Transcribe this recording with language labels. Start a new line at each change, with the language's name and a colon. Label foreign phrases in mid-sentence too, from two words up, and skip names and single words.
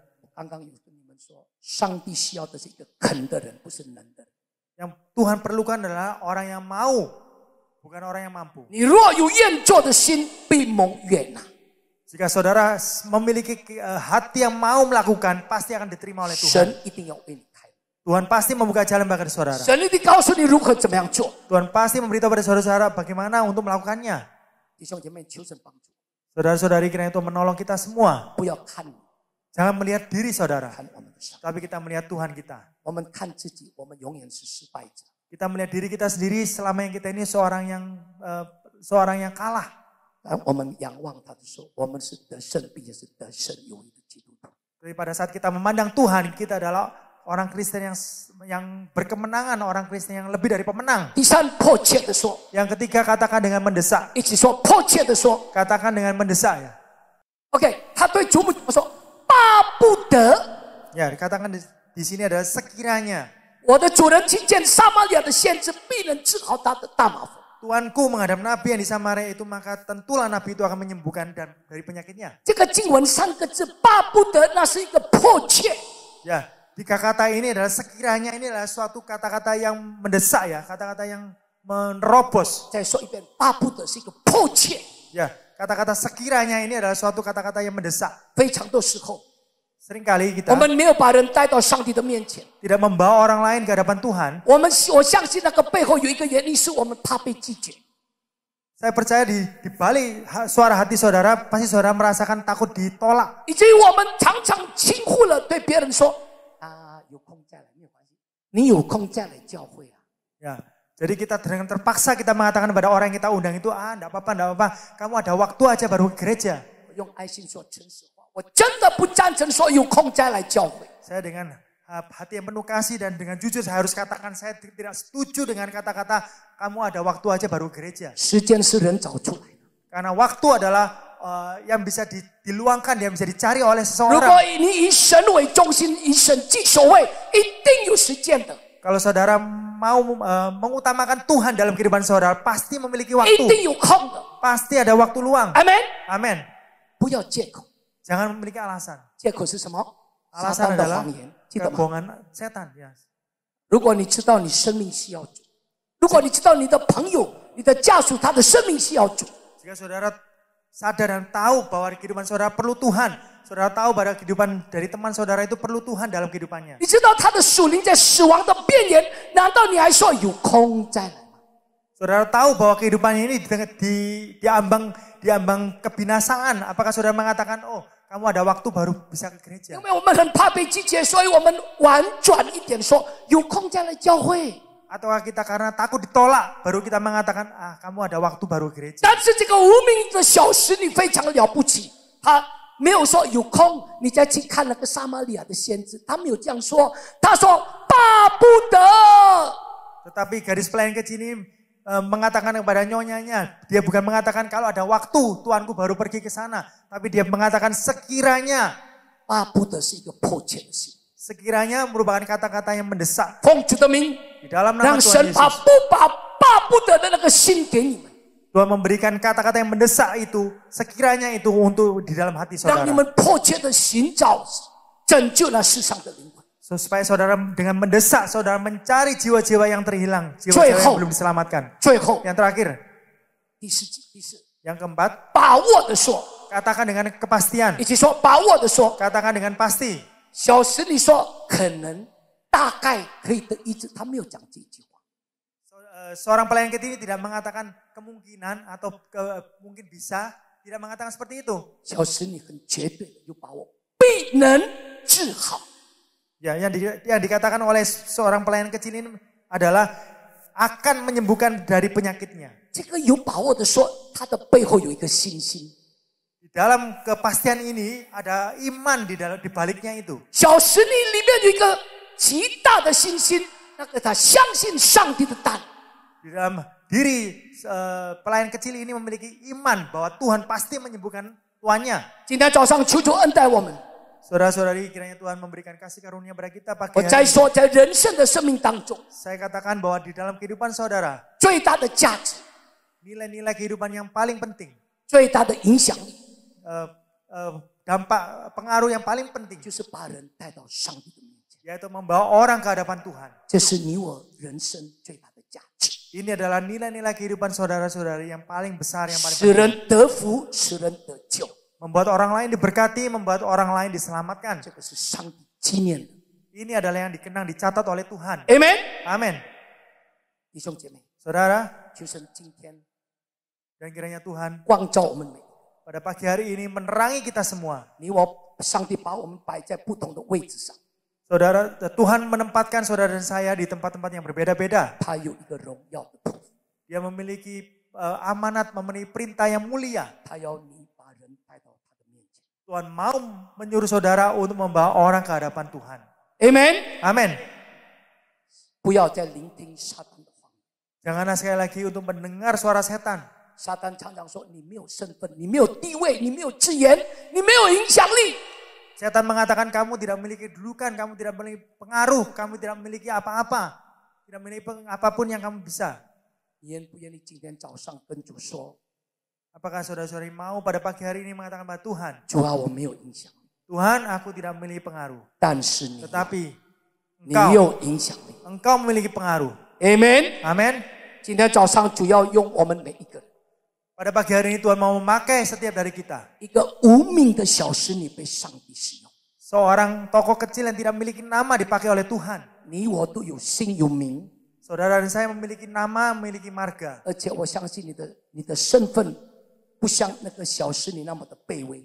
Chinese: 刚刚有跟你们说，上帝需要的是一个肯的人，不是能的人。
Indonesian: yang Tuhan perlukan adalah orang yang mau, bukan orang yang mampu.
Chinese: 你若有愿做的心，必蒙悦纳。
Indonesian: Jika saudara memiliki hati yang mau melakukan, pasti akan diterima oleh Tuhan.
Chinese: 神一定要为你开，
Indonesian: Tuhan pasti membuka jalan bagi saudara.
Chinese: 神一定告诉你如何怎么样做。
Indonesian: Tuhan pasti memberitahu pada saudara bagaimana untuk melakukannya.
Chinese: 弟兄姐妹，求神帮助，
Indonesian: Saudara-saudari, kiranya Tuhan menolong kita semua.
Chinese: 不要看你，
Indonesian: Jangan melihat diri saudara,
Chinese: 看我们的上帝。
Indonesian: tapi kita melihat Tuhan kita.
Chinese: 我们看自己，我们永远是失败者。
Indonesian: Kita melihat diri kita sendiri selama yang kita ini seorang yang kalah.
Chinese: 当我们仰望他的时候，我们是得胜，并且是得胜有余的基督徒。
Indonesian: Jadi pada saat kita memandang Tuhan, kita adalah orang Kristen yang berkemenangan, orang Kristen yang lebih dari pemenang.
Chinese: 第三，迫切的说，
Indonesian: Yang ketiga, katakan dengan mendesak.
Chinese: 一起说，迫切的说。
Indonesian: Katakan dengan mendesak ya.
Chinese: OK，他对主母说：“巴不得
Indonesian: Ya, dikatakan di sini adalah sekiranya
Chinese: 我的主人听见撒玛利亚的先知，必能治好他的大麻风。”
Indonesian: Tuanku menghadap nabi yang di Samaria itu, maka tentulah nabi itu akan menyembuhkan dari penyakitnya.
Chinese: 这个经文三个字“巴不得”，那是一个迫切。
Indonesian: Ya, tiga kata ini adalah sekiranya, ini adalah suatu kata-kata yang mendesak ya, kata-kata yang menerobos.
Chinese: 再说一遍，“巴不得”是一个迫切。
Indonesian: Ya, kata-kata sekiranya ini adalah suatu kata-kata yang mendesak.
Chinese: 非常多时候，
Indonesian: Seringkali kita
Chinese: 我们没有把人带到上帝的面前。
Indonesian: tidak membawa orang lain ke hadapan Tuhan.
Chinese: 我相信那个背后有一个原因，是我们怕被拒绝。
Indonesian: Saya percaya di balik suara hati saudara, pasti saudara merasakan takut ditolak.
Chinese: 以至于我们常常轻忽了，对别人说：“啊，有空再来，没有关系。你有空再来教会啊。”
Indonesian: Ya, jadi kita dengan terpaksa kita mengatakan kepada orang yang kita undang itu, enggak apa-apa, kamu ada waktu aja baru ke gereja.
Chinese: 用爱心说诚实话，我真的不赞成说有空再来教会。
Indonesian: Saya dengan hati yang penuh kasih dan dengan jujur saya harus katakan saya tidak setuju dengan kata-kata kamu ada waktu aja baru gereja.
Chinese: 时间是人找出来的。
Indonesian: Karena waktu adalah yang bisa diluangkan, yang bisa dicari oleh
Chinese: 如果
Indonesian: seseorang.
Chinese: 你以神为中心，以神居首位，一定有时间的，
Indonesian: Kalau saudara mau mengutamakan Tuhan dalam kehidupan saudara, pasti memiliki
Chinese: 一
Indonesian: waktu.
Chinese: 定有空的。
Indonesian: Pasti ada waktu luang.
Chinese: 阿门。
Indonesian: Amin.
Chinese: 不要借口，
Indonesian: Jangan memiliki alasan.
Chinese: 借口是什么？撒
Indonesian: Alasan
Chinese: 旦的
Indonesian: adalah
Chinese: 谎言，记得吗？
Indonesian: kebohongan setan. Ya.
Chinese: 如果你知道你生命需要主，如果你知道你的朋友、你的家属他的生命需要主，
Indonesian: Jika saudara sadar dan tahu bahwa kehidupan saudara perlu Tuhan, saudara tahu bahwa kehidupan dari teman saudara itu perlu Tuhan dalam kehidupannya.
Chinese: 你知道他的属灵在死亡的边缘，难道你还说有空再来吗？
Indonesian: Saudara tahu bahwa kehidupan ini diambang kebinasaan. Apakah saudara mengatakan, oh kamu ada waktu baru bisa ke gereja?
Chinese: 因为我们很怕被拒绝，所以我们婉转一点说有空再来教会。
Indonesian: Ataukah kita karena takut ditolak, baru kita mengatakan, kamu ada waktu baru ke gereja.
Chinese: 但是这个无名的小使女非常了不起，她没有说有空你再去看那个撒玛利亚的先知，她没有这样说，她说巴不得。
Indonesian: Tetapi gadis pelayan kecil ini mengatakan kepada nyonyanya, dia bukan mengatakan kalau ada waktu tuanku baru pergi ke sana, tapi dia mengatakan sekiranya.
Chinese: 巴不得是一个迫切的心。
Indonesian: Sekiranya merupakan kata-kata yang mendesak.
Chinese: 奉主的名，
Indonesian: Di dalam nama
Chinese: 让
Indonesian: Tuhan
Chinese: 神把
Indonesian: Yesus.
Chinese: 巴不得的那个心给你们，
Indonesian: Tuhan memberikan kata-kata yang mendesak itu, sekiranya itu untuk di dalam hati
Chinese: 让你
Indonesian: saudara.
Chinese: 们迫切的寻找拯救那世上的灵魂。
Indonesian: Supaya saudara dengan mendesak, saudara mencari jiwa-jiwa yang terhilang. Jiwa-jiwa yang belum diselamatkan.
Chinese: 最后，
Indonesian: Yang terakhir,
Chinese: 第四，
Indonesian: yang keempat,
Chinese: 把握的说，
Indonesian: katakan dengan kepastian.
Chinese: 一起说，把握的说，
Indonesian: Katakan dengan pasti.
Chinese: 小石你说可能大概可以得医治，他没有讲这句话。
Indonesian: Seorang pelayan kecil ini tidak mengatakan kemungkinan atau mungkin bisa, tidak mengatakan seperti itu.
Chinese: 小石你很绝对的有把握，必能治好。
Indonesian: Ya, yang dikatakan oleh seorang pelayan kecil ini adalah akan menyembuhkan dari penyakitnya.
Chinese: 这个有把握的说，他的背后有一个信心。
Indonesian: Di dalam kepastian ini ada iman di baliknya itu.
Chinese: 小石你里面有一个极大的信心，那个他相信上帝的大能。
Indonesian: Di dalam diri pelayan kecil ini memiliki iman bahwa Tuhan pasti menyembuhkan tuannya.
Chinese: 今天早上求主恩待我们。
Indonesian: Saudara-saudari, kiranya Tuhan memberikan kasih karunia pada kita
Chinese: 我
Indonesian: pagi
Chinese: 再
Indonesian: hari ini.
Chinese: 说，在人生的生命当中，
Indonesian: Saya katakan bahwa di dalam kehidupan saudara,
Chinese: 最大的价值、
Indonesian: nilai-nilai kehidupan yang paling penting,
Chinese: 最大的影响力，
Indonesian: dampak pengaruh yang paling penting,
Chinese: 就是把人带到上帝的面前。
Indonesian: yaitu membawa orang ke hadapan Tuhan.
Chinese: 这是你我人生最大的价值，
Indonesian: Ini adalah nilai-nilai kehidupan saudara-saudari yang paling besar, yang paling
Chinese: 使
Indonesian: penting.
Chinese: 人得福，使人得救，
Indonesian: Membuat orang lain diberkati, membuat orang lain diselamatkan.
Chinese: 这个是上帝纪念的。
Indonesian: Ini adalah yang dikenang, dicatat oleh Tuhan.
Chinese: Amen。
Indonesian: Amin.
Chinese: 弟兄姐妹，
Indonesian: Saudara,
Chinese: 求神今天
Indonesian: dan kiranya Tuhan
Chinese: 光照我们每一个，
Indonesian: pada pagi hari ini menerangi kita semua.
Chinese: 你我，上帝把我们摆在不同的位置上，
Indonesian: Saudara, Tuhan menempatkan saudara dan saya di tempat-tempat yang berbeda-beda.
Chinese: 他有一个荣耀的托付，
Indonesian: Dia memiliki amanat, memiliki perintah yang mulia.
Chinese: 他要你把人带到他的面前。
Indonesian: Tuhan mau menyuruh saudara untuk membawa orang ke hadapan Tuhan.
Chinese: Amen。
Indonesian: Amin.
Chinese: 不要再聆听撒旦的话。
Indonesian: Janganlah sekali lagi untuk mendengar suara setan.
Chinese: 撒旦常常说你没有身份，你没有地位，你没有资源，你没有影响力。
Indonesian: Setan mengatakan kamu tidak memiliki kedudukan, kamu tidak memiliki pengaruh, kamu tidak memiliki apa-apa. Tidak memiliki apapun yang kamu bisa.
Chinese: 你愿不愿意今天早上跟主说，
Indonesian: Apakah saudara-saudari mau pada pagi hari ini mengatakan pada Tuhan,
Chinese: 主啊，我没有影响力，
Indonesian: Tuhan aku tidak memiliki pengaruh.
Chinese: 但是你，
Indonesian: Tetapi
Chinese: 你有影响力。
Indonesian: engkau memiliki pengaruh.
Chinese: Amen。
Indonesian: Amin.
Chinese: 今天早上主要用我们每一个人，
Indonesian: Pada pagi hari ini Tuhan mau memakai setiap dari kita.
Chinese: 一个无名的小使女被上帝使用。
Indonesian: Seorang tokoh kecil yang tidak memiliki nama dipakai oleh Tuhan.
Chinese: 你我都有姓有名，
Indonesian: Saudara dan saya memiliki nama, memiliki marga.
Chinese: 而且我相信你的身份不像那个小使女那么的卑微。